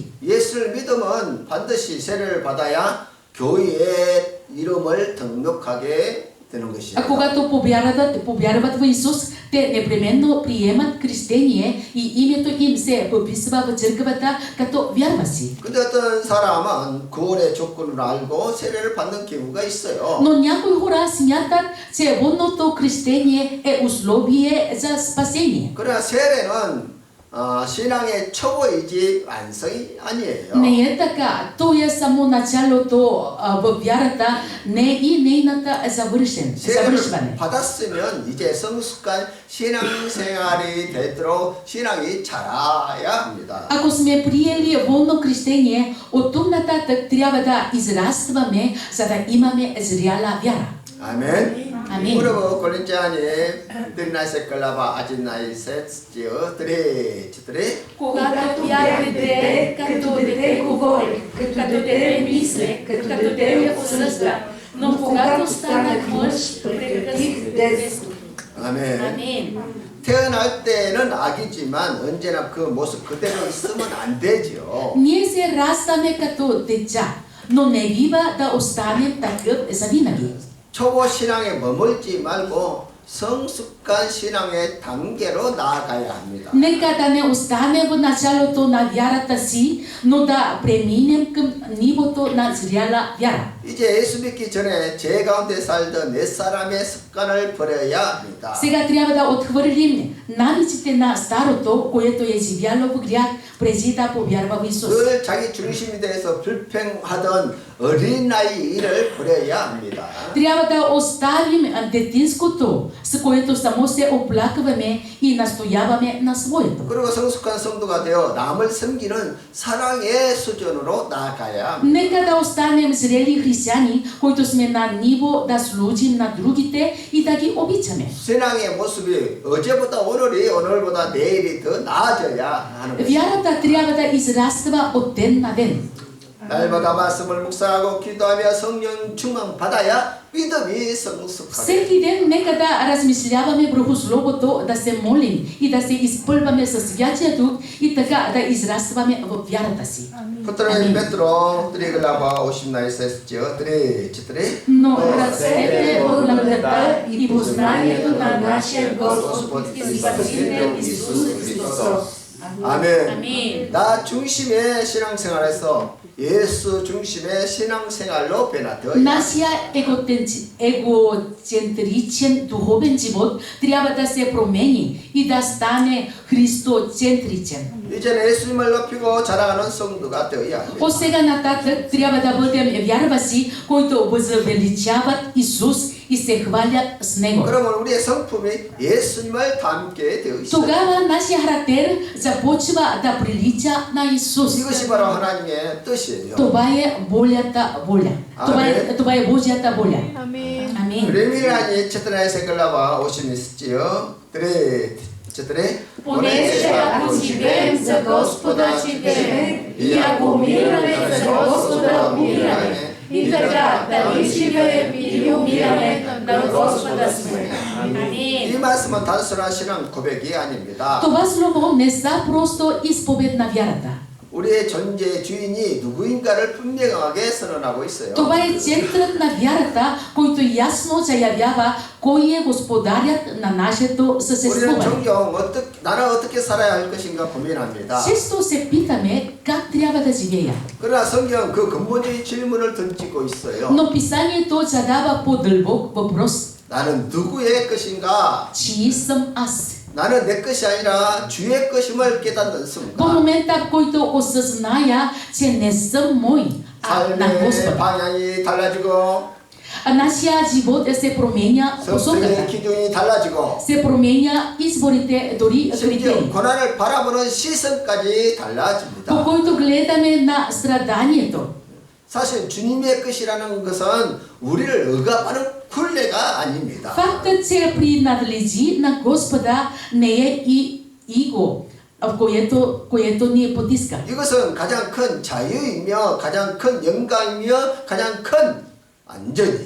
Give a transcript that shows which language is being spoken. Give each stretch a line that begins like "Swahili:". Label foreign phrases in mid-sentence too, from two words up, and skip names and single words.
Korean: 예수를 믿으면 반드시 세례를 받아야 교회에 이름을 등록하게 되는
Bulgarian: А
Korean: 것이에요.
Bulgarian: когато повярват в Исус, те непременно приемат кръстение и името им се подписва в църквата като вярващи.
Korean: 근데 어떤 사람은 구원의 조건을 알고 세례를 받는 경우가 있어요.
Bulgarian: Но някои хора смятат, че водното кръстение е условие за спасение.
Korean: 그러나 세례는 신앙의 초보이지 완성이 아니에요.
Bulgarian: Не е така. То е само началото в вярата, не и нейната
Korean: 세례를
Bulgarian: завършване.
Korean: 받았으면 이제 성숙한 신앙생활이 되도록 신앙이 자라야 합니다.
Bulgarian: Ако сме приели водно кръстение, от тук нататък трябва да израстваме, за да имаме зряла вяра.
Korean: 아멘. 아멘. 그리고 골린자니 드리나이세 끌라바 아진나이 셋지어 드레
Bulgarian: Когато бях дете, като дете говори, като дете мисля, като дете осъжда, но когато станах мъж, прекратих детството.
Korean: 아멘. 아멘. 태어날 때는 아기지만 언제나 그 모습 그대로 있으면 안 되죠.
Bulgarian: Ние се раждаме като деца, но не бива да останем такъв завинаги.
Korean: 초보 신앙에 머물지 말고 성숙한 신앙의 단계로 나아가야 합니다.
Bulgarian: Нека да не остане в началото на вярата си, но да преминем към нивото на зряла вяра.
Korean: 이제 예수 믿기 전에 제 가운데 살던 옛 사람의 습관을 버려야 합니다.
Bulgarian: Сега трябва да отхвърлим навиците на старото, което е живяло в грях, преди да повярва в Исус.
Korean: 늘 자기 중심이 돼서 불평하던 어린아이 일을 버려야 합니다.
Bulgarian: Трябва да оставим детинското, с което само се оплакваме и настояваме на своето.
Korean: 그리고 성숙한 성도가 되어 남을 섬기는 사랑의 수준으로 나아가야 합니다.
Bulgarian: Нека да останем зрели християни, които сме на ниво да служим на другите и да ги обичаме.
Korean: 신앙의 모습이 어제보다 오늘보다 내일이 더 나아져야 하는 것입니다.
Bulgarian: Вярата трябва да израства от ден на ден.
Korean: 날마다 말씀을 묵상하고 기도하며 성령 충만 받아야 믿음이 성숙하게.
Bulgarian: Всеки ден нека да размишляваме върху Словото, да се молим и да се изпълваме със Святия Дух и така да израстваме в вярата си. Потреби Петро, глава 18 3. Но Растете растете в в благодата и познанието на нашия Господ и Спасител Исус Христос.
Korean: 아멘. 아멘. 나 중심의 신앙생활에서 예수 중심의 신앙생활로 변화되어야
Bulgarian: Нашия егоцентричен духовен живот трябва да се промени и да стане христоцентричен.
Korean: 이제는 예수님을 높이고 자랑하는 성도가 되어야 합니다.
Bulgarian: От сега нататък трябва да бъдем вярващи, които възвеличават Исус и се хвалят с Него.
Korean: 그러면 우리의 성품이 예수님을 닮게 되어 있어요.
Bulgarian: Тогава нашия характер започва да прилича на Исус.
Korean: 이것이 바로 하나님의 뜻이에요.
Bulgarian: Това е волята воля. Това е Божията воля. Амин. Амин. 레미란이 четирнайсет глава 80 4. Понеже ако живеем за Господа, живеем, и ако умираме за Господа, умираме. И така, дали живеем или умираме, на Господа сме.
Korean: 이 말씀은 단순한 신앙 고백이 아닙니다.
Bulgarian: Това слово не са просто изповед на вярата.
Korean: 우리의 존재의 주인이 누구인가를 분명하게 선언하고 있어요.
Bulgarian: Това е центърът на вярата, който ясно заявява кой е господарят на нашето
Korean: 우리는
Bulgarian: съществуване.
Korean: 종종 나는 어떻게 살아야 할 것인가 고민합니다.
Bulgarian: Често се питаме как трябва да живея.
Korean: 그러나 성경은 그 근본적인 질문을 던지고 있어요.
Bulgarian: Но писанието задава по-дълбок въпрос.
Korean: 나는 누구의 것인가?
Bulgarian: Чий съм аз?
Korean: 나는 내 것이 아니라 주의 것임을 깨닫는
Bulgarian: По
Korean: 순간
Bulgarian: момента, в който осъзная, че не съм мой, а на
Korean: 삶의
Bulgarian: Господа.
Korean: 방향이 달라지고
Bulgarian: Нашия живот се променя
Korean: 성적인
Bulgarian: посоката.
Korean: 기준이 달라지고
Bulgarian: Се променя изборите, дори
Korean: 심지어
Bulgarian: критерии.
Korean: 고난을 바라보는 시선까지
Bulgarian: По
Korean: 달라집니다.
Bulgarian: който гледаме на страданието.
Korean: 사실 주님의 것이라는 것은 우리를 억압하는 굴레가 아닙니다.
Bulgarian: Фактът, че принадлежи на Господа, не е и иго, което ни потиска.
Korean: 이것은 가장 큰 자유이며 가장 큰 영광이며 가장 큰 안전이에요.